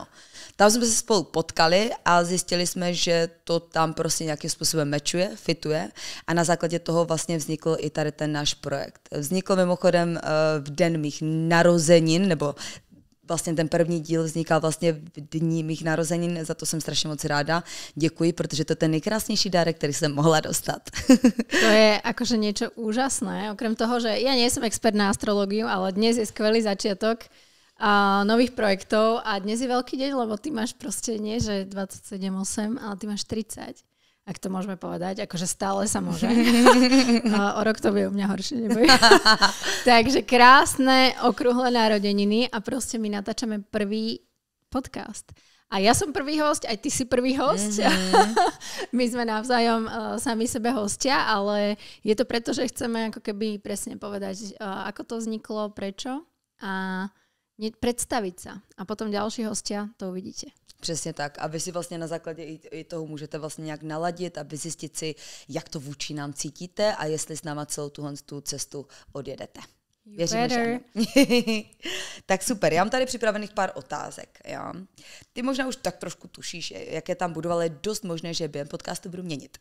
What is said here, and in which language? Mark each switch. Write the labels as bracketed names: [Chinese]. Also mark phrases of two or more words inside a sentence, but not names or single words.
[Czech] Tam jsme se spolu potkali a zjistili jsme, že to tam prostě nějakým způsobem matchuje, fituje a na základě toho vlastně vznikl i tady ten náš projekt. Vznikl mimochodem v den mých narozenin, nebo vlastně ten první díl vznikal vlastně v dní mých narozenin, za to jsem strašně moc ráda. Děkuji, protože to je ten nejkrásnější dárek, který jsem mohla dostat. [Slovak] To je akože niečo úžasné, okrem toho, že ja nie som expert na astrológiu, ale dnes je skvelý začiatok nových projektov a dnes je veľký deň, lebo ty máš proste nie, že 27,8, ale ty máš 30. Ak to môžeme povedať, akože stále sa môže. O rok to bude u mňa horšie, neboj. Takže krásne okrúhle narodeniny a proste my natáčame prvý podcast. A ja som prvý host, aj ty si prvý host. My sme navzájom sami sebe hostia, ale je to preto, že chceme ako keby presne povedať, ako to vzniklo, prečo a predstaviť sa. A potom ďalší hostia, to uvidíte. [Czech] Přesně tak. A vy si vlastně na základě i toho můžete vlastně nějak naladit a vyzjistit si, jak to vůči nám cítíte a jestli s náma celou tu cestu odjedete. Věříme, že tak super, já mám tady připravených pár otázek. Jo? Ty možná už tak trošku tušíš, jaké tam budou, ale je dost možné, že během podcastu budu měnit.